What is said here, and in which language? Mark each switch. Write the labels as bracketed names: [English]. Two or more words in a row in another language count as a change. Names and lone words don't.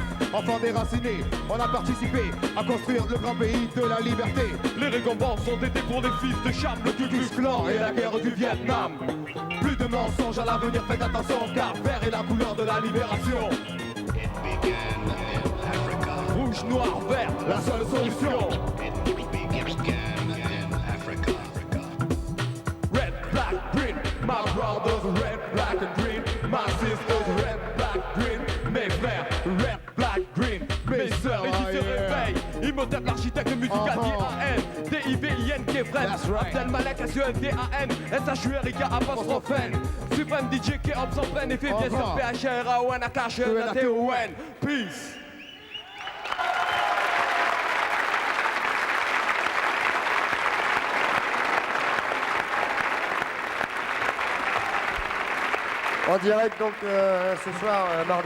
[French] Enfants déracinés, on a participé à construire le grand pays de la liberté. Les récompenses ont été pour les fils de Cham, le Ku Klux Klan et la guerre du Vietnam. Plus de mensonges à l'avenir, faites attention car vert est la couleur de la libération. Rouge, noir, vert, la seule solution. [English] Red, black, green, my brothers, red, black and green. My sisters, red, black, green. [French] Mes frères, [English] red, black, green. [French] Mes sœurs, et qui se réveillent. Imhotep, l'architecte musical, D-A-N, D-I-V-I-N, Kefren. Abdel Malek, S-E-N-D-A-N, S-H-U-R-I-K, apostrophe N. Supreme DJ, K-Hop sans peine, et fait bien sur P-H-R-A-O-N, A-K-H-N-A-T-O-N. Peace. En direct donc ce soir mardi.